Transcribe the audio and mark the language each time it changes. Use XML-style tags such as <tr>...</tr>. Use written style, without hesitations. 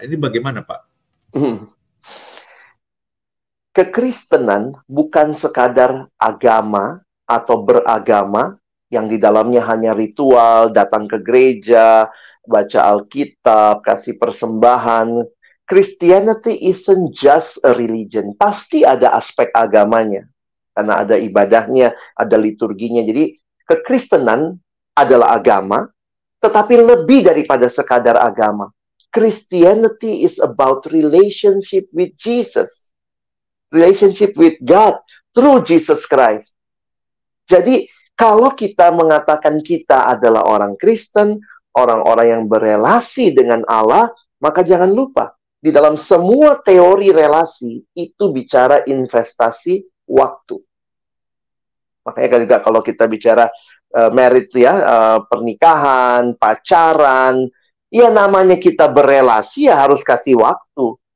<id>Ini bagaimana, Pak? Kekristenan bukan sekadar agama atau beragama yang di dalamnya hanya ritual, datang ke gereja, baca Alkitab, kasih persembahan.</id> <en>Christianity isn't just a religion.</en> <id>Pasti ada aspek agamanya. Karena ada ibadahnya, ada liturginya. Jadi kekristenan adalah agama, tetapi lebih daripada sekadar agama.</id> <en>Christianity is about relationship with Jesus. Relationship with God through Jesus Christ.</en> <id>Jadi, kalau kita mengatakan kita adalah orang Kristen, orang-orang yang berelasi dengan Allah, maka jangan lupa, Di dalam semua teori relasi, itu bicara investasi waktu. Makanya kan juga kalau kita bicara married ya, pernikahan, pacaran, ya namanya kita berelasi ya harus kasih waktu.</id>